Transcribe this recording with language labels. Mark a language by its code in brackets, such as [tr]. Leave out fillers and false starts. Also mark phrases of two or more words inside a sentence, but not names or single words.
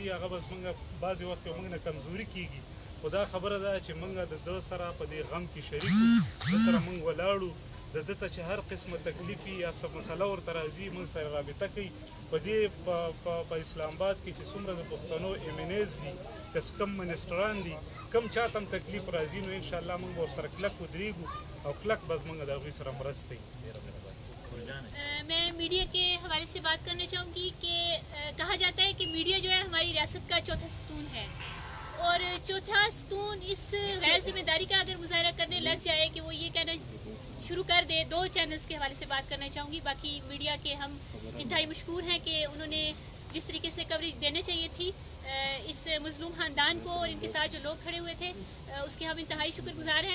[ps] هغه بس موږ بعضې وخت کې موږ نه کمزوري کېږي خو دا خبره ده چې موږ د ده سره په دې غم کې شریک وو ده سره موږ ولاړو د ده ته چې هر قسمه تکلیف یا څه مسله ورته راځي موږ سره رابطه کوي په دې په اسلام آباد کې چې څومره د پښتنو ایم این ایز دي که کم منسټران دي کم چاته هم تکلیف راځي نو انشاءالله موږ به ورسره کلک ودرېږو او کلک به زموږ د هغوی سره مرسته وي. [ur] میں میڈیا کے حوالے سے بات کرنا چاہوں گی کہ کہا جاتا ہے کہ میڈیا جو ہے ہماری ریاست کا چوتھا ستون ہے، اور چوتھا ستون اس غیر ذمہ داری کا اگر مظاہرہ کرنے لگ جائے کہ وہ یہ کہنا شروع کر دے. 2 چینلز کے حوالے سے بات کرنا چاہوں گی. باقی میڈیا کے ہم انتہائی مشکور ہیں کہ انہوں نے جس طریقے سے کوریج دینے چاہیے تھی اس مظلوم خاندان کو اور ان کے ساتھ جو لوگ کھڑے ہوئے تھے اس کے ہم انتہائی شکر گزار ہیں.